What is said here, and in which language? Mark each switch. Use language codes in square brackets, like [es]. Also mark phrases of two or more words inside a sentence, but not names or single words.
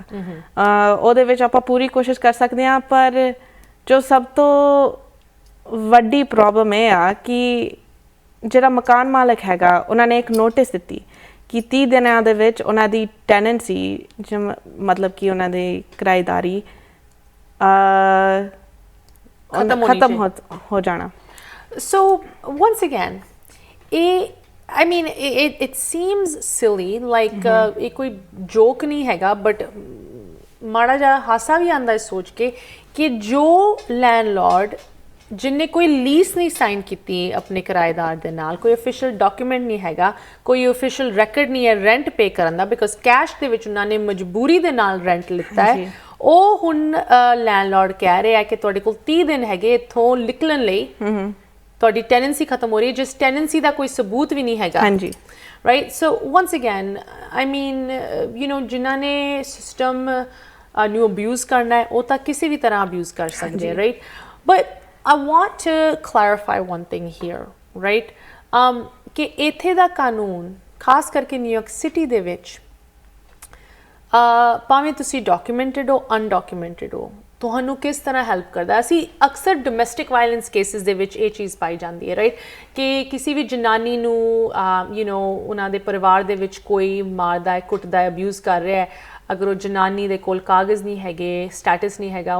[pa] ਉਹਦੇ ਵਿੱਚ ਆਪਾਂ ਪੂਰੀ ਕੋਸ਼ਿਸ਼ ਕਰ ਸਕਦੇ ਹਾਂ, ਪਰ ਜੋ ਸਭ ਤੋਂ ਵੱਡੀ ਪ੍ਰੋਬਲਮ ਇਹ ਆ ਕਿ ਜਿਹੜਾ ਮਕਾਨ ਮਾਲਕ ਹੈਗਾ, ਉਹਨਾਂ ਨੇ ਇੱਕ ਨੋਟਿਸ ਦਿੱਤੀ ਕਿ 30 ਦਿਨਾਂ ਦੇ ਵਿੱਚ ਉਹਨਾਂ ਦੀ ਟੈਨੈਂਸੀ, ਮਤਲਬ ਕਿ ਉਹਨਾਂ ਦੀ ਕਿਰਾਏਦਾਰੀ ਖਤਮ ਹੋ ਜਾਣਾ। [en] So once again, I mean, it seems silly, like [pa] ਇਹ ਕੋਈ joke ਨਹੀਂ ਹੈਗਾ, but ਮਾੜਾ ਜਿਹਾ ਹਾਸਾ ਵੀ ਆਉਂਦਾ ਹੈ ਸੋਚ ਕੇ ਕਿ ਜੋ ਲੈਂਡਲॉर्ड ਜਿਨਨੇ ਕੋਈ ਲੀਸ ਨਹੀਂ ਸਾਈਨ ਕੀਤੀ ਆਪਣੇ ਕਿਰਾਏਦਾਰ ਦੇ ਨਾਲ, ਕੋਈ [en] official document [pa] ਨਹੀਂ ਹੈਗਾ, ਕੋਈ [en] official record [pa] ਨਹੀਂ ਹੈ [en] rent pay [pa] ਕਰਨ ਦਾ, [en] because cash [pa] ਦੇ ਵਿੱਚ ਉਹਨਾਂ ਨੇ ਮਜਬੂਰੀ ਦੇ ਨਾਲ ਰੈਂਟ ਲਿੱਤਾ ਹੈ, ਉਹ ਹੁਣ ਲੈਂਡਲॉर्ड ਕਹਿ ਰਿਹਾ ਕਿ ਤੁਹਾਡੇ ਕੋਲ 30 ਦਿਨ ਹੈਗੇ ਇੱਥੋਂ ਨਿਕਲਣ ਲਈ, ਤੁਹਾਡੀ ਟੈਨੈਂਸੀ ਖਤਮ ਹੋ ਰਹੀ ਹੈ ਜਿਸ ਟੈਨੈਂਸੀ ਦਾ ਕੋਈ ਸਬੂਤ ਵੀ ਨਹੀਂ ਹੈਗਾ ਹਾਂਜੀ [en] right so once again I mean you know [pa] ਜਿਨ੍ਹਾਂ ਨੇ ਸਿਸਟਮ ਨੂੰ ਅਬਿਊਜ਼ ਕਰਨਾ ਹੈ ਉਹ ਤਾਂ ਕਿਸੇ ਵੀ ਤਰ੍ਹਾਂ ਅਬਿਊਜ਼ ਕਰ ਸਕਦੇ [en] right but I want to clarify one thing here right [pa] ਕਿ ਇੱਥੇ ਦਾ ਕਾਨੂੰਨ ਖਾਸ ਕਰਕੇ ਨਿਊਯਾਰਕ ਸਿਟੀ ਦੇ ਵਿੱਚ ਭਾਵੇਂ ਤੁਸੀਂ ਡਾਕੂਮੈਂਟਡ ਹੋ ਅਨਡਾਕੂਮੈਂਟਡ ਹੋ ਤੁਹਾਨੂੰ ਕਿਸ ਤਰ੍ਹਾਂ ਹੈਲਪ ਕਰਦਾ ਅਸੀਂ ਅਕਸਰ ਡੋਮੈਸਟਿਕ [en] violence cases [pa] ਦੇ ਵਿੱਚ ਇਹ ਚੀਜ਼ ਪਾਈ ਜਾਂਦੀ ਹੈ ਰਾਈਟ ਕਿ ਕਿਸੇ ਵੀ ਜਨਾਨੀ ਨੂੰ [en] you know [pa] ਉਹਨਾਂ ਦੇ ਪਰਿਵਾਰ ਦੇ ਵਿੱਚ ਕੋਈ ਮਾਰਦਾ ਹੈ ਕੁੱਟਦਾ ਹੈ ਅਬਿਊਜ਼ ਕਰ ਰਿਹਾ ਹੈ ਅਗਰ ਉਹ ਜਨਾਨੀ ਦੇ ਕੋਲ ਕਾਗਜ਼ ਨਹੀਂ ਹੈਗੇ ਸਟੇਟਸ ਨਹੀਂ ਹੈਗਾ